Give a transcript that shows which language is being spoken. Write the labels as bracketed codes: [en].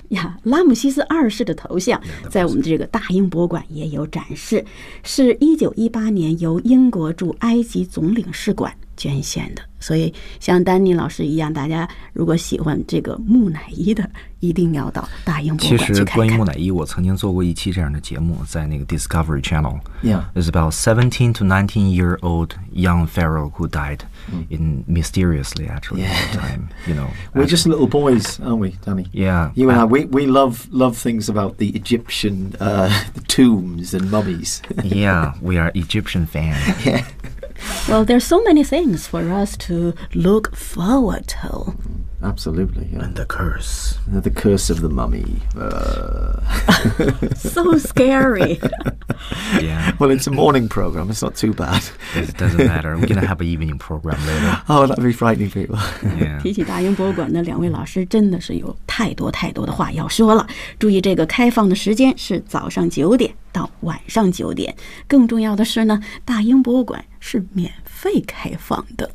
[zh] Yeah, 拉姆西斯二世的头像在我们这个大英博物馆也有展示，是1918年由英国驻埃及总领事馆捐献的。所以像丹尼老师一样，大家如果喜欢这个木乃伊的，一定要到大英博物馆去看看。其实关于木乃伊，我曾经做过一期这样的节目，在那个 Discovery Channel. [en] Yeah. It's about 17 to 19 year old young pharaoh who died in mysteriously actually at the time. You know, we're just little boys, aren't we, Danny? Yeah. You and I, we love things about the Egyptian tombs and mummies. Yeah, we are Egyptian fans. Yeah. Well, there's so many things for us to look forward to. Absolutely, yeah. And the curse. The curse of the mummy. So scary. Yeah. Well, it's a morning program. It's not too bad. It doesn't matter. We're going to have an evening program later. Oh, that'd be frightening people. Yeah. [zh] 提起大英博物馆的两位老师真的是有太多太多的话要说了。注意这个开放的时间是早上9点到晚上9点。更重要的是呢，大英博物馆是免费开放的。